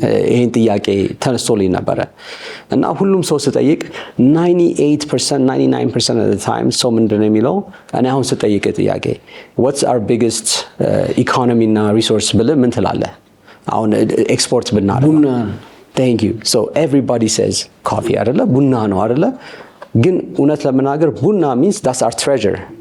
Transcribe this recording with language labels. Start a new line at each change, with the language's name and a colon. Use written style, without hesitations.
Amharic: ይሄን ጥያቄ ተነስቶልኝ ነበረ እና ሁሉም ሰው ስጠይቅ
English: 98% 99% of the time
Amharic: ሰው ምንድን ነው የሚለው? እኔ አሁን ስጠይቅ ጥያቄ
English: what's our biggest economy
Amharic: እና resource ብለህ ምን ትላለህ? አሁን ኤክስፖርት ብናደርግ ቡና።
English: thank you. so everybody says coffee አይደለ?
Amharic: ቡና ነው አይደለ? ግን እውነት ለመናገር ቡና
English: means that's our treasure.